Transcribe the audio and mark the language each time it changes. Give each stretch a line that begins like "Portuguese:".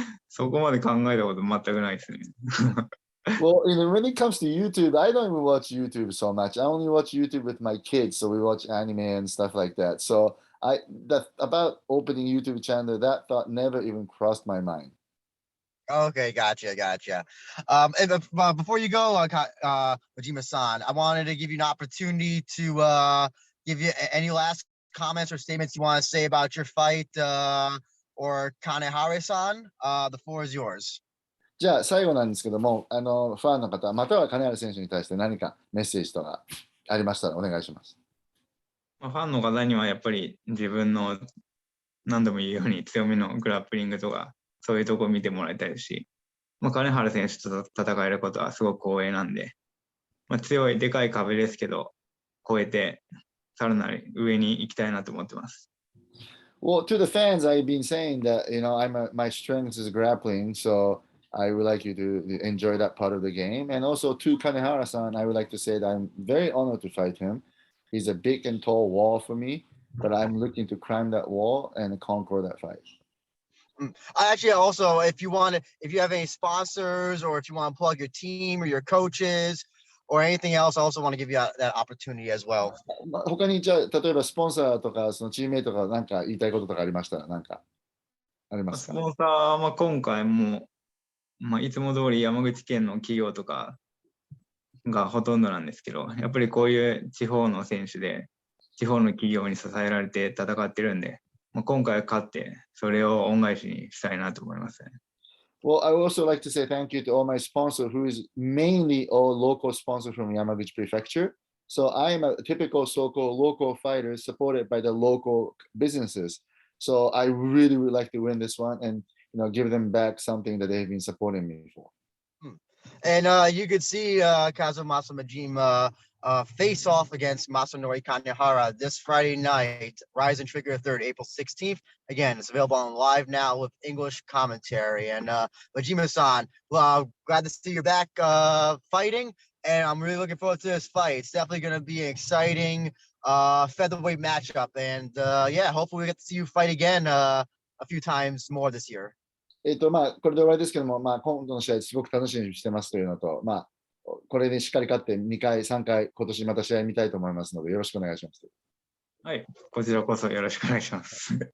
Japanese: そこまで考えたこと全くないですね。
English: Well, when it comes to YouTube, I don't even watch YouTube so much. I only watch YouTube with my kids, so we watch anime and stuff like that. So that about opening YouTube channel, that thought never even crossed my mind. Okay, gotcha. Before you go, Majima-san, I wanted to give you an opportunity to give you any last comments or statements you want to say about your fight, or Kanehara-san. The floor is yours.
Japanese: じゃあ最後なんですけども、ファンの方、または金原選手に対して何かメッセージとかありましたらお願いします。ファンの方にはやっぱり自分の何度も言うように強みのグラップリングとかそういうとこを見てもらいたいし、金原選手と戦えることはすごく光栄なんで、強いでかい壁ですけど越えてさらなる上に行きたいなと思ってます。
English: Well, to the fans, I've been saying that my strength is grappling, so I would like you to enjoy that part of the game. And also to Kanehara-san, I would like to say that I'm very honored to fight him. He's a big and tall wall for me, but I'm looking to climb that wall and conquer that fight. I actually also, if you have any sponsors or if you want to plug your team or your coaches or anything else, I also want to give you that opportunity as well.
Japanese: 他にじゃあ例えばスポンサーとかそのチームメイトが何か言いたいこととかありましたら何かありますか？スポンサーは今回もいつも通り山口県の企業とかがほとんどなんですけど、やっぱりこういう地方の選手で地方の企業に支えられて戦ってるんで、今回勝ってそれを恩返しにしたいなと思いますね。
English: Well, I would also like to say thank you to all my sponsors, who is mainly all local sponsors from Yamaguchi Prefecture. So I am a typical so-called local fighter supported by the local businesses. So I really would like to win this one and give them back something that they've been supporting me for. And you could see Kazumasa Majima face off against Masanori Kanehara this Friday night, RIZIN Trigger 3rd, April 16th. Again, it's available on live now with English commentary. And Majima-san, glad to see you're back fighting, and I'm really looking forward to this fight. It's definitely going to be an exciting featherweight matchup. And yeah, hopefully we get to see you fight again a few times more this year.
Japanese: これで終わりですけども、今度の試合すごく楽しみにしてますというのと、これにしっかり勝って2回、3回、今年また試合見たいと思いますので、よろしくお願いします。はい、こちらこそよろしくお願いします。